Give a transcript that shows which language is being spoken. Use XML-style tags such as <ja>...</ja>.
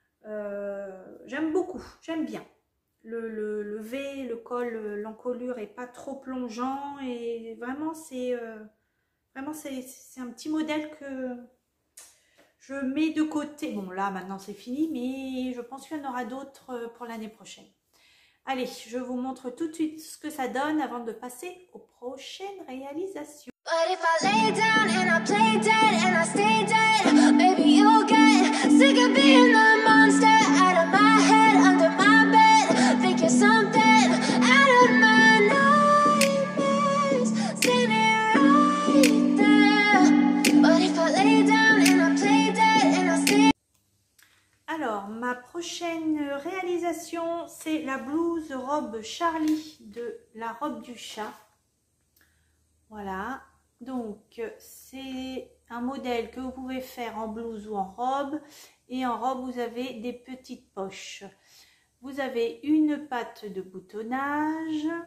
<fr>J'aime beaucoup, j'aime bien. Le V, le col, l'encolure est pas trop plongeant et vraiment c'est un petit modèle que je mets de côté. Bon là maintenant c'est fini, mais je pense qu'il y en aura d'autres pour l'année prochaine. Allez, je vous montre tout de suite ce que ça donne avant de passer aux prochaines réalisations.</fr> <en>But if I lay down and I play dead and I stay dead, maybe you'll get sick of being the monster out of my head, under my bed, thinking something out of my nightmares, standing right there. But if I lay down and I play dead and I stay.</en> <fr>Alors, ma prochaine réalisation, c'est la blouse robe Charlie de la robe du chat. Voilà. Donc, c'est un modèle que vous pouvez faire en blouse ou en robe. Et en robe, vous avez des petites poches. Vous avez une patte de boutonnage.</fr>